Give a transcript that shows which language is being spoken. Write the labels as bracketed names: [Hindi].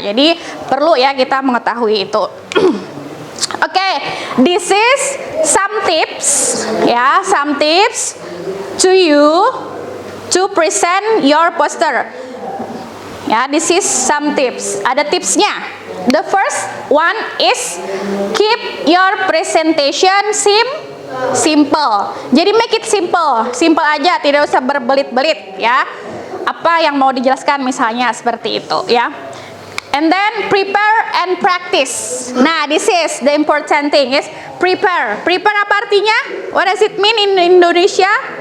[Indonesian] Jadi perlu ya kita mengetahui itu. [English] Okay, this is some tips ya, some tips to you to present your poster. Ya, this is some tips. [Indonesian] Ada tipsnya. [English] The first one is keep your presentation simple. [Indonesian] Jadi [English] make it simple, simple [Indonesian] aja, tidak usah berbelit-belit ya. Apa yang mau dijelaskan misalnya seperti itu ya. [English] And then prepare and practice. Nah, this is the important thing is prepare. Prepare [Indonesian] apa artinya? [English] What does it mean in Indonesia?